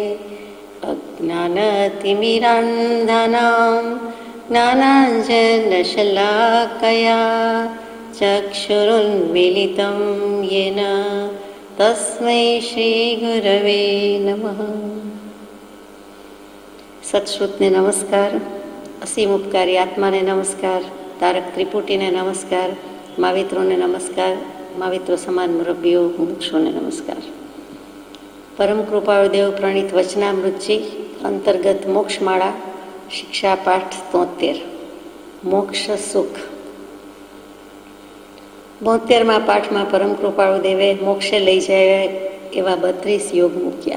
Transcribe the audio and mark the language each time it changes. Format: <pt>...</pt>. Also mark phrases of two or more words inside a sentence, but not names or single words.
<sa>अज्ञानतिमिरान्धानां ज्ञानाञ्जनशलाकया चक्षुरुन्मीलितं येन तस्मै श्रीगुरवे नमः।</sa> <gu>સત્શ્રુતને નમસ્કાર, અસીમ ઉપકારી આત્માને નમસ્કાર, તારક ત્રિપુટીને નમસ્કાર, માવિત્રોને નમસ્કાર, માવિત્રો સમાન મુરબ્બીઓ મુક્ષોને નમસ્કાર। પરમ કૃપાળુ દેવ પ્રણીત વચનામૃતજી અંતર્ગત મોક્ષમાળા શિક્ષા પાઠ 73 મોક્ષ સુખ। 72મા પાઠમાં પરમ કૃપાળુ દેવે મોક્ષે લઈ જાય એવા 32 યોગ મૂક્યા।</gu>